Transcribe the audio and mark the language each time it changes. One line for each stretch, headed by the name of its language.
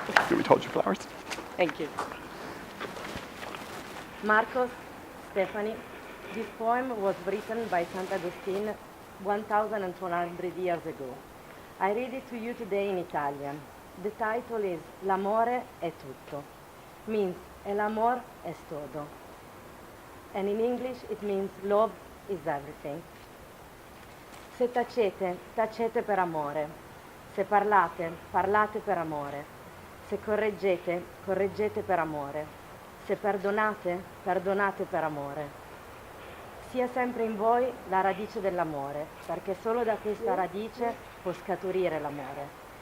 English: We told you flowers. Thank you. Marcos, Stephanie, this poem was written by St. Augustine 1,200 years ago. I read it to you today in Italian. The title is
Italian: L'amore è tutto,
English: means
Spanish: el amor es todo.
English: And in English it means love is everything.
Italian: Se tacete, tacete per amore. Se parlate, parlate per amore. Se correggete, correggete per amore. Se perdonate, perdonate per amore. Sia sempre in voi la radice dell'amore, perché solo da questa radice può scaturire l'amore.